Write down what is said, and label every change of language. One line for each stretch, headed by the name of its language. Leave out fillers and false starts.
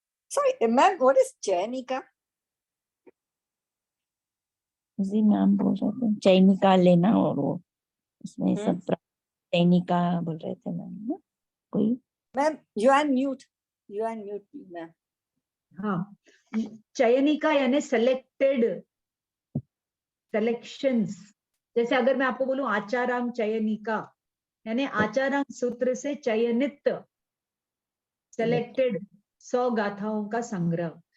English: Sorry, ma'am, what is Chayanika?
Hindi: जी नाम बोल रहे थे, चयनिका लेना और वो उसमें सब चयनिका बोल रहे थे मैम कोई।
English: Ma'am you are mute, मैम।
Hindi: हाँ, चयनिका यानी सेलेक्टेड, सेलेक्शंस। जैसे अगर मैं आपको बोलूं आचारांग चयनिका यानी आचारांग सूत्र से चयनित, सेलेक्टेड 100 गाथाओं का संग्रह।